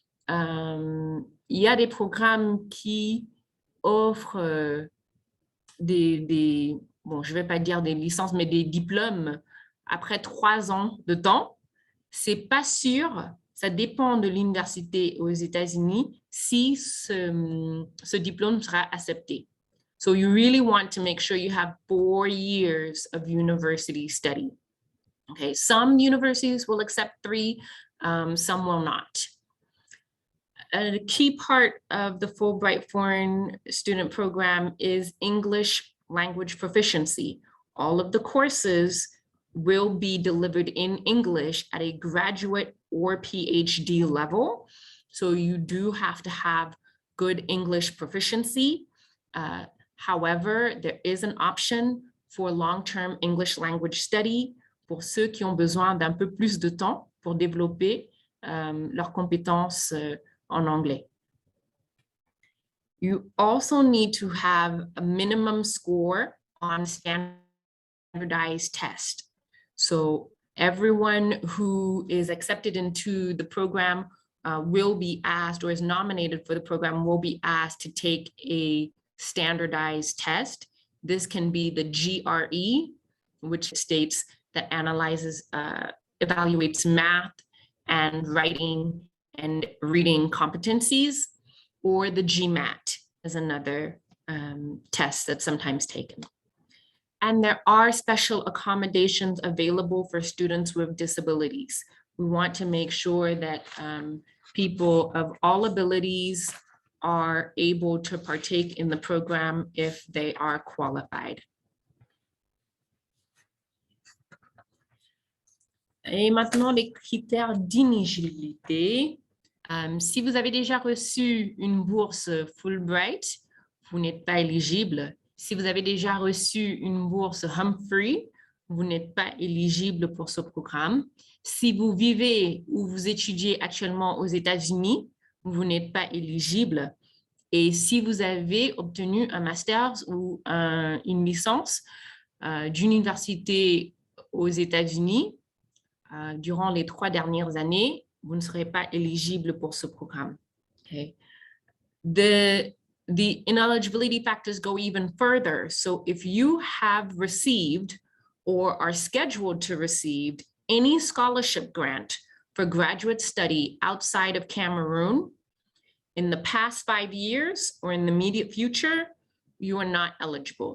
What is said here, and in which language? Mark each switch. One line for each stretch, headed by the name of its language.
French: Il y a des programmes qui offrent bon, je ne vais pas dire des licences, mais des diplômes après 3 ans de temps. Ce n'est pas sûr, ça dépend de l'université aux États-Unis, si ce diplôme sera accepté.
English: So you really want to make sure you have 4 years of university study. Okay, some universities will accept 3, some will not. A key part of the Fulbright Foreign Student Program is English language proficiency. All of the courses will be delivered in English at a graduate or PhD level. So you do have to have good English proficiency. However, there is an option for long-term English language study
French: pour ceux qui ont besoin d'un peu plus de temps pour développer leurs compétences en anglais.
English: You also need to have a minimum score on standardized test. So everyone who is accepted into the program will be asked, or is nominated for the program, will be asked to take a standardized test. This can be the GRE, which states that analyzes, evaluates math and writing and reading competencies, or the GMAT is another test that's sometimes taken. And there are special accommodations available for students with disabilities. We want to make sure that people of all abilities are able to partake in the program if they are qualified.
French: Et maintenant, les critères d'inéligibilité. Si vous avez déjà reçu une bourse Fulbright, vous n'êtes pas éligible. Si vous avez déjà reçu une bourse Humphrey, vous n'êtes pas éligible pour ce programme. Si vous vivez ou vous étudiez actuellement aux États-Unis, vous n'êtes pas éligible. Et si vous avez obtenu un master ou une licence d'université aux États-Unis durant les 3 dernières années, vous ne serez pas éligible pour ce programme.
English: Okay. The ineligibility factors go even further. So if you have received or are scheduled to receive any scholarship grant for graduate study outside of Cameroon in the past 5 years or in the immediate future, you are not eligible.